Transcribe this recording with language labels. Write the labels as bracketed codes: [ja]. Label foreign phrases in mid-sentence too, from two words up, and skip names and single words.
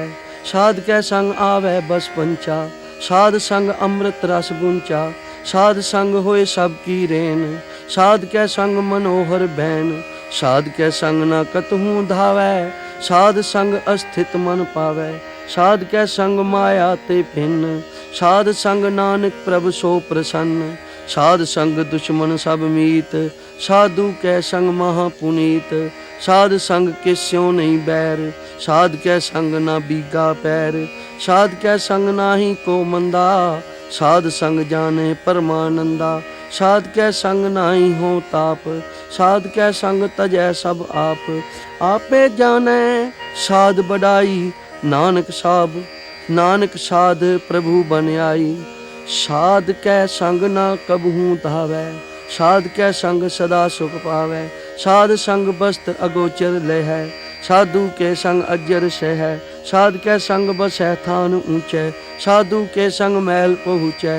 [hi] साध कै संग आवै बस पंचा, साध संग अमृत रस गुंचा। साध संग होए सब की रेन, साध कै संग मनोहर बैन। साध कै संग न कतहूँ धावै, साध संग अस्थित मन पावै। साध कै संग माया ते भिन्न, साध संग नानक प्रभ सो प्रसन्न। साध संग दुश्मन सब मीत, साधु कै संग महा पुनीत। साध संग किस्यों नहीं बैर, साध कै संग ना बीगा पैर। साध कै संग नाही को मंदा, साध संग जाने परमानंदा। साध कै संग नाही हो ताप, साध कै संग तजै सब आप। आपे जानै साध बढ़ाई, नानक साब नानक साध प्रभु बन आई। साध कै संग ना कबहूँ धावै, साध कै संग सदा सुख पावै। साध संग वस्त्र अगोचर लहै, साधु के संग अजर सहै। साध कै संग बसै थान ऊंचै, साधु के संग महल पहुँचै।